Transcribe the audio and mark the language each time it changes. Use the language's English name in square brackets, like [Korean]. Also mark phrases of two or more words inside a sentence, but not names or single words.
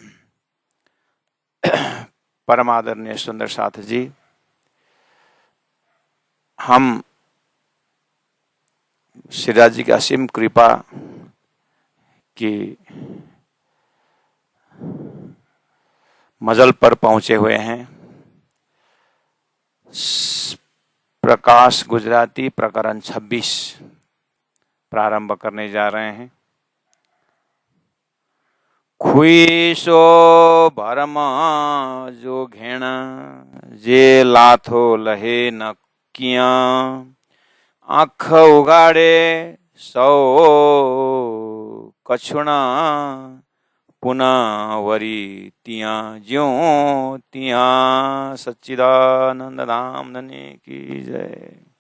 [Hindi] परम आदरणीय सुंदर साथ जी, हम श्रीराज जी की असीम कृपा की मजल पर पहुंचे हुए हैं। प्रकाश गुजराती प्रकरण 26 प्रारंभ करने जा रहे हैं। [Sindhi] खुई सो भरम जो घेण जे लाथो लहे न किया आँख उगाड़े सौ कछुणा पुनः वरी तिया ज्यों तिया [Hindi] सच्चिदानंद धाम धनी की जय।